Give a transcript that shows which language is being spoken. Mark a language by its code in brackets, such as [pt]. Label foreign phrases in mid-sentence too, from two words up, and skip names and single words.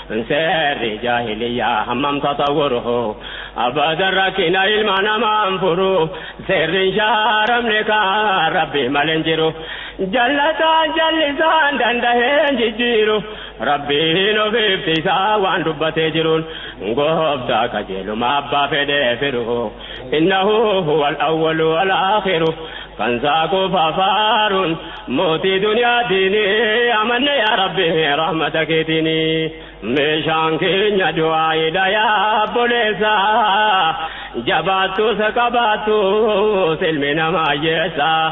[om] Seerri jaahiliyyaa hammam tatawwuru, abadan rakkina ilma namaan furu. Seerri hin shaaramne kan Rabbi malee hin jiru. Jallataan jallisaan danda'ee hin jijjiiru. Rabbiin ofiif isaa waan dubbatee jiruun, gooftaa qajeeluma abbaa fedhee firu. [ar] إنه هو الأول والآخر. [om] Kan saaqu fafaarun mootii duniyaa diini amanne yaa Rabbi rahmata keetiini. Meeshaan keenya du'aayidha yaa obboleessa. Jabaattus qabaattus ilmi namaa hiyyeessa.